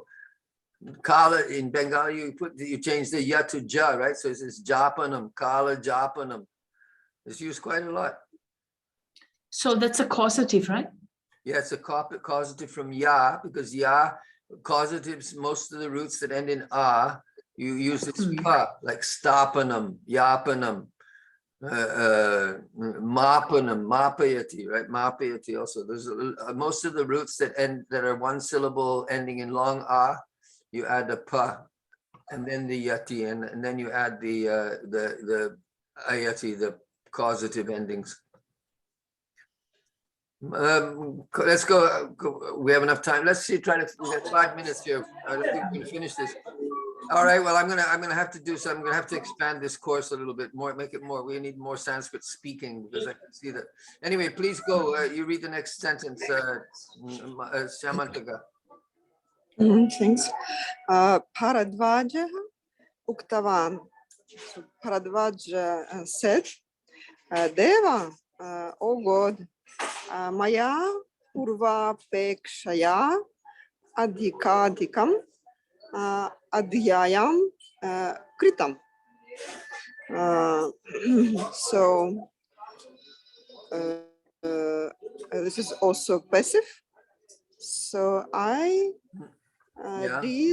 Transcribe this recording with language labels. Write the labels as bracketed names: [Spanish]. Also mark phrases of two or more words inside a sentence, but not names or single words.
[English] Kala in Bengali you change the ya to ja, right? So it's [Sanskrit] japanam, kala japanam. [English] It's used quite a lot. So that's a causative, right? Yeah, it's a causative from ya because ya causatives, most of the roots that end in a, you use this pa, like [Sanskrit] stapanam, yapanam, mapanam, mapayati, [English] right? Mapayati also. There's most of the roots that are one syllable ending in long a, you add a pa, and then the yati, and then you add the ayati, the causative endings. Let's go. We have enough time. Let's see. We got 5 minutes here. I don't think we can finish this. All right. Well, I'm gonna have to do so. I'm gonna have to expand this course a little bit more. Make it more. We need more Sanskrit speaking because I can see that. Anyway, please go. You read the next sentence, Shamantaka. Thanks. [Sanskrit] Bharadvaja Uktavan. [English] So Bharadvaja said, Deva, oh God, [Sanskrit] Maya Purva Pekshaya Adhikadhikam Adhyayam Kritam. [English] So this is also passive. So I Yeah, did.